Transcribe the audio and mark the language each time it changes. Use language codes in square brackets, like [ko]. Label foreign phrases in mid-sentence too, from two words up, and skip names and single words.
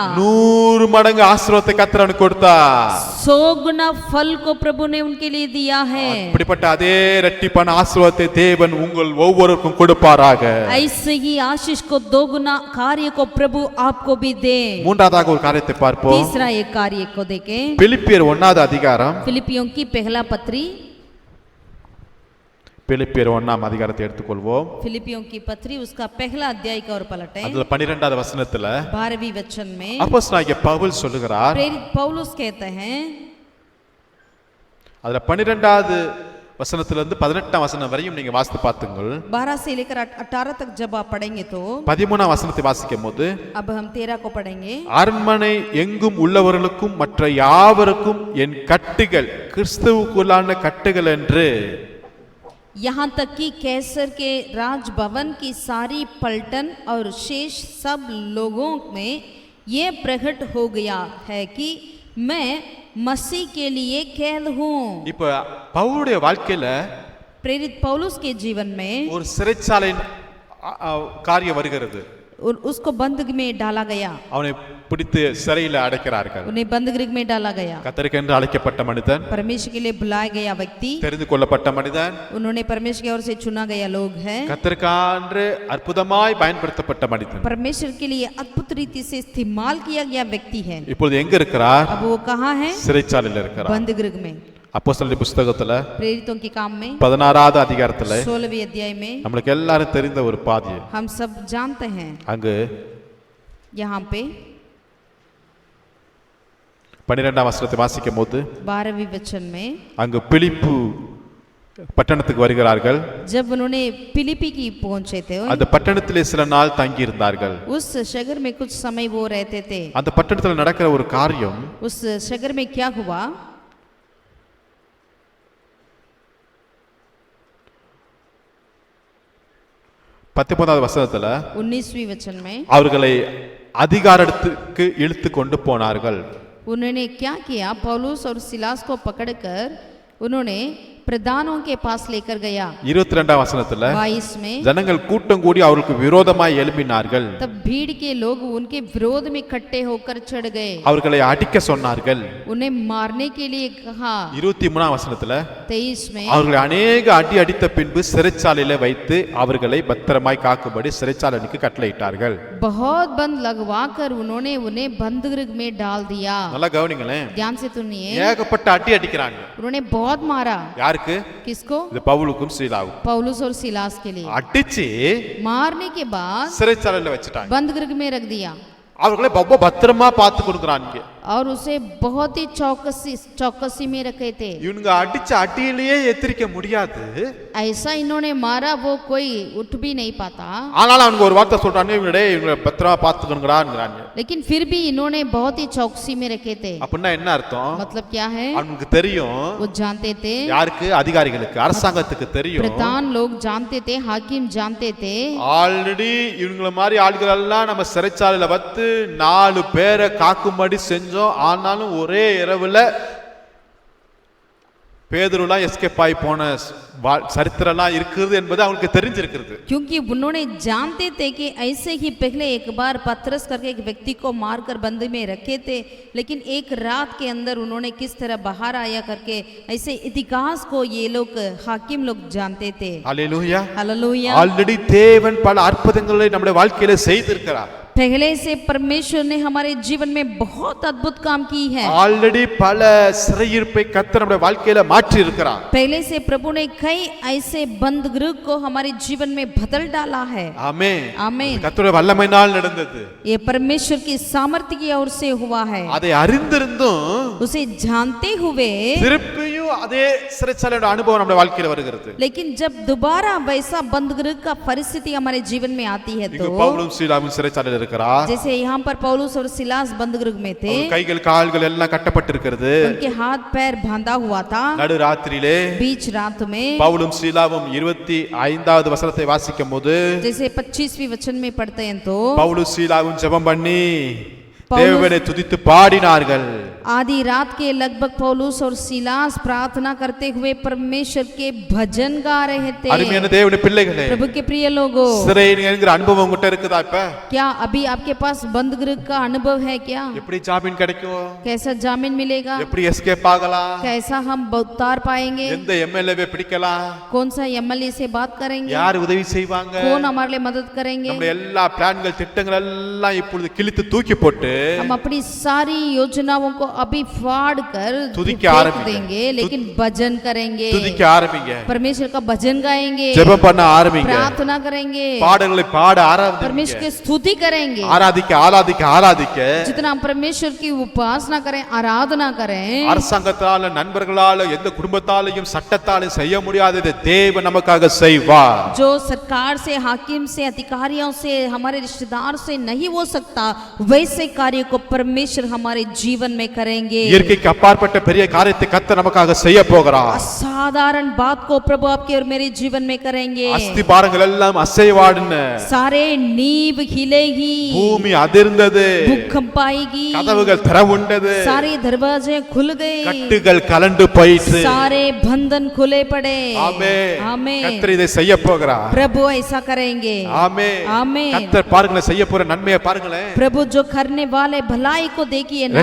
[ta] 100 மடங்கு ஆசீர்வாதத்தை கர்த்தர் அவனுக்கு கொடுத்தார். [hi] 100 गुना फल को प्रभु ने उनके लिए दिया है. [ta] அப்படிப்பட்ட அதே இரட்டிப்பான ஆசீர்வாதத்தை தேவன் உங்கள் ஒவ்வொருவருக்கும் கொடுப்பாராக. [hi] ऐसे ही आशीष को 2 गुना कार्य को प्रभु आपको भी दे. [ta] மூன்றாவதாக ஒரு காரியத்தை பார்ப்போம். [hi] तीसरा एक कार्य को देखें. [ta] பிலிப்பியர் 1வது அதிகாரம், [hi] फिलिपियों की पहला पत्री, [ta] பிலிப்பியர் 1ஆம் அதிகாரத்தை எடுத்துக்கொள்வோம். [hi] फिलिपियों की पत्री उसका पहला अध्याय का और पलटें. [ta] அதுல 12வது வசனத்துல [hi] 12वीं वचन में [ta] அப்போஸ்தலனாகிய பவுல் சொல்லுகிறார், [hi] प्रेरित पौलुस कहते हैं, [ta] அதுல 12வது வசனத்துல இருந்து 18ஆம் வசனம் வரையும் நீங்க வாசித்து பாத்துங்கள். [hi] 12 से लेकर 18 तक जब आप पढ़ेंगे तो [ta] 13ஆம் வசனத்தை வாசிக்கும்போது, [hi] अब हम 13 को पढ़ेंगे. [ta] அரண்மனை எங்கும் உள்ளவர்களுக்கும் மற்ற யாவருக்கும் என் கட்டுகள் கிறிஸ்துவுக்குள்ளான கட்டுகள் என்று, [hi] यहाँ तक कि कैसर के राजभवन की सारी पलटन और शेष सब लोगों में ये प्रकट हो गया है कि मैं मसीह के लिए कैद हूँ. [ta] இப்ப பவுலுடைய வாழ்க்கையில [hi] प्रेरित पौलुस के जीवन में [ta] ஒரு சிறைச்சாலையின் காரியம் வருகிறது. [hi] उसको बंधक में डाला गया, [ta] அவனை பிடித்து சிறையில அடைக்கிறார்கள். [hi] उन्हें बंधगृह में डाला गया. [ta] கர்த்தருக்கென்று அழைக்கப்பட்ட மனிதன், [hi] परमेश्वर के लिए बुलाया गया व्यक्ति, [ta] தெரிந்து கொள்ளப்பட்ட மனிதன், [hi] उन्होंने परमेश्वर की ओर से चुना गया लोग है, [ta] கர்த்தருக்கென்று அற்புதமாய் பயன்படுத்தப்பட்ட மனிதன். [hi] परमेश्वर के लिए अद्भुत रीति से इस्तेमाल किया गया व्यक्ति है. [ta] இப்பொழுது எங்க இருக்கிறார்? [hi] अब वो कहाँ है? [ta] சிறைச்சாலையில் இருக்கிறார். [hi] बंधगृह में. [ta] அப்போஸ்தலர் புத்தகத்துல [hi] प्रेरितों के काम में [ta] 16வது அதிகாரத்துல [hi] 16वीं अध्याय में [ta] நம்மளுக்கு எல்லாரும் தெரிந்த ஒரு பாதி. [hi] हम सब जानते हैं. [ta] அங்கு [hi] यहाँ पे [ta] 12ஆம் வசனத்தை வாசிக்கும் போது, [hi] 12वीं वचन में [ta] அங்கு பிலிப்பு பட்டணத்துக்கு வருகிறார்கள். [hi] जब उन्होंने फिलिपी की पहुंचे थे, [ta] அந்த பட்டணத்திலே சில நாள் தங்கி இருந்தார்கள். [hi] उस शहर में कुछ समय वो रहते थे. [ta] அந்த பட்டணத்துல நடக்கிற ஒரு காரியம், [hi] उस शहर में क्या हुआ? [ta] 19வது வசனத்துல [hi] 19वीं वचन में [ta] அவர்களை அதிகாரத்துக்கு இழுத்து கொண்டு போனார்கள். [hi] उन्होंने क्या किया? पौलुस और सिलास को पकड़कर उन्होंने प्रधानों के पास लेकर गया. [ta] 22ஆம் வசனத்துல [hi] 22 में [ta] ஜனங்கள் கூட்டம் கூடி அவருக்கு விரோதமாய் எழும்பினார்கள். [hi] तब भीड़ के लोग उनके विरोध में इकट्ठे होकर चढ़ गए. [ta] அவர்களை அடிக்க சொன்னார்கள். [hi] उन्हें मारने के लिए कहा. [ta] 23ஆம் வசனத்துல [hi] 23 में [ta] அவர்களை அநேக அடி அடித்த பின்பு சிறைச்சாலையில வைத்து அவர்களை பத்திரமாய் காக்கும்படி சிறைச்சாலைக்கு கட்டளையிட்டார்கள். [hi] बहुत बंद लगवाकर उन्होंने उन्हें बंदगृह में डाल दिया. [ta] நல்லா கவனிங்களேன், [hi] ध्यान से सुनिए. [ta] ஏகப்பட்ட அடி அடிக்கிறாங்க. [hi] उन्होंने बहुत मारा. [ta] யாருக்கு? [hi] किसको? [ta] இது பவுலுக்கும் சீலாவுக்கும். [hi] पौलुस और सिलास के लिए. [ta] அடிச்சு [hi] मारने के बाद [ta] சிறைச்சாலையில வச்சுட்டாங்க. [hi] बंदगृह में रख दिया. [ta] அவர்களை ரொம்ப பத்திரமா பார்த்து கொடுக்குறாங்க. [hi] और उसे बहुत ही चौकसी में रखे थे। [ta] இவனுங்க அடிச்ச அடியிலேயே எத்திரிக்க முடியாது. [hi] ऐसा इन्होंने मारा वो कोई उठ भी नहीं पाता। [ta] ஆனாலும் அவனுக்கு ஒரு வார்த்தை சொல்றானே, இவங்கள பத்திரமா பாத்துக்கணுங்கறான்ங்கறாங்க. [hi] लेकिन फिर भी इन्होंने बहुत ही चौकसी में रखे थे। [ta] அப்படினா என்ன அர்த்தம்? [hi] मतलब क्या है? [ta] அவனுக்கு தெரியும். [hi] वो जानते थे। [ta] யாருக்கு? அதிகாரிகளுக்கு, அரசாங்கத்துக்கு தெரியும். [hi] प्रधान लोग जानते थे, हाकिम जानते थे। [ta] ஆல்ரெடி இவங்கள மாதிரி ஆட்கள் எல்லாம் நம்ம சிறைச்சாலையில வச்சு 4 பேரை காக்கும்படி செஞ்சோம். ஆனாலும் ஒரே இரவுல பேதுருலாம் எஸ்கேப் ஆகி போன சரித்திரம்லாம் இருக்குது என்பது அவங்களுக்கு தெரிஞ்சிருக்கிறது. [hi] क्योंकि उन्होंने जानते थे कि ऐसे ही पहले एक बार पतरस करके एक व्यक्ति को मारकर बंद में रखे थे, लेकिन एक रात के अंदर उन्होंने किस तरह बाहर आया करके ऐसे इतिहास को ये लोग हाकिम लोग जानते थे। हालेलुया हालेलुया। [ta] ஆல்ரெடி தேவன் பல அற்புதங்களை நம்முடைய வாழ்க்கையில செய்திருக்கிறார். [hi] पहले से परमेश्वर ने हमारे जीवन में बहुत अद्भुत काम की है। [ta] ஆல்ரெடி பல சிறையிருப்பை கர்த்தர் நம்முடைய வாழ்க்கையில மாற்றி இருக்கிறார். [hi] पहले से प्रभु ने कई ऐसे बंद गृह को हमारे जीवन में बदल डाला है। आमेन आमेन। [ta] கர்த்தருடைய வல்லமையினால் நடந்தது. [hi] ये परमेश्वर की सामर्थ्य की ओर से हुआ है। [ta] அதை அறிந்திருந்தும் [hi] उसे जानते हुए [ta] திருப்பியும் அதே சிறைச்சாலையோட அனுபவம் நம்முடைய வாழ்க்கையில வருகிறது. [hi] लेकिन जब दोबारा वैसा बंद गृह का परिस्थिति हमारे जीवन में आती है तो [ta] பவுலும் சீலாவும் சிறைச்சாலையில் இருக்கிறார். [hi] जैसे यहाँ पर पौलुस और सिलास बंद गृह में थे, [ta] கைகள் கால்கள் எல்லாம் கட்டப்பட்டிருக்கிறது. [hi] उनके हाथ पैर बांधा हुआ था। [ta] நடு ராத்திரியிலே [hi] बीच रात में [ta] பவுலும் சீலாவும் 25வது வசனத்தை வாசிக்கும்போது [hi] जैसे 25वीं वचन में पढ़ते हैं तो [ta] பவுலும் சீலாவும் ஜெபம் பண்ணி தேவனை துதித்து பாடினார்கள். [hi] आधी रात के लगभग पौलुस और सिलास प्रार्थना करते हुए परमेश्वर के भजन गा रहे थे। [ta] அருமையான தேவனுடைய பிள்ளைகளே, [hi] प्रभु के प्रिय लोगों, [ta] சிறையின் என்கிற அனுபவம் உங்ககிட்ட இருக்குதா? இப்ப [hi] क्या अभी आपके पास बंद गृह का अनुभव है? क्या [ta] எப்படி ஜாமீன் கிடைக்கும்? [hi] कैसा जामीन मिलेगा? [ta] எப்படி எஸ்கேப் ஆகலாம்? [hi] कैसा हम उतार पाएंगे? [ta] எந்த எம்எல்ஏவை பிடிக்கலாம்? [hi] कौन सा एमएलए से बात करेंगे? [ta] யார் உதவி செய்வாங்க? [hi] कौन हमारे लिए मदद करेंगे? [ta] நம்முடைய எல்லா பிளான்கள் திட்டங்கள் எல்லாம் இப்பொழுது கிழித்து தூக்கி போட்டு [hi] हम अपनी सारी योजनाओं को अभी फाड़ कर फेंक देंगे, लेकिन भजन करेंगे। [ta] துதிக்க ஆரம்பிங்க. [hi] परमेश्वर का भजन गाएंगे, [ta] ஜெபம் பண்ண ஆரம்பிங்க, [hi] प्रार्थना करेंगे, [ta] பாடல்களை பாட ஆரம்பிங்க, [hi] परमेश्वर की स्तुति करेंगे, [ta] ஆராதிக்க ஆராதிக்க ஆராதிக்க [hi] जितना हम परमेश्वर की उपासना करें, आराधना करें। [ta] அரசாங்கத்தால நண்பர்களால எந்த குடும்பத்தாலையும் சட்டத்தாலையும் செய்ய முடியாததை தேவன் நமக்காக செய்வார். [hi] जो सरकार से, हाकिम से, अधिकारियों से, हमारे रिश्तेदार से नहीं हो सकता, वैसे कार्य को परमेश्वर हमारे जीवन में करेंगे। [ta] இயற்கைக்கு அப்பாற்பட்ட பெரிய காரியத்தை கர்த்தர் நமக்காக செய்ய போகிறார். [hi] असाधारण बात को प्रभु आपके और मेरे जीवन में करेंगे। [ta] அஸ்திபாரங்கள் எல்லாம் அசைவாடின, [hi] सारे नींव हिलेगी, [ta] பூமி அதிர்ந்தது, [hi] भूकंप आएगी, [ta] கதவுகள் திறவுண்டது, [hi] सारे दरवाजे खुल गए, [ta] கட்டுகள் கலண்டு போயிற்று. [hi] सारे बंधन खुले पड़े। [ta] ஆமென். [hi] आमेन। [ta] கர்த்தர் இதை செய்ய போகிறார். [hi] प्रभु ऐसा करेंगे। [ta] ஆமென். [hi] आमेन। [ta] கர்த்தர் பாருங்களேன், செய்ய போற நன்மையை பாருங்களேன். [hi] प्रभु जो करने वाले भलाई को देखिए ना।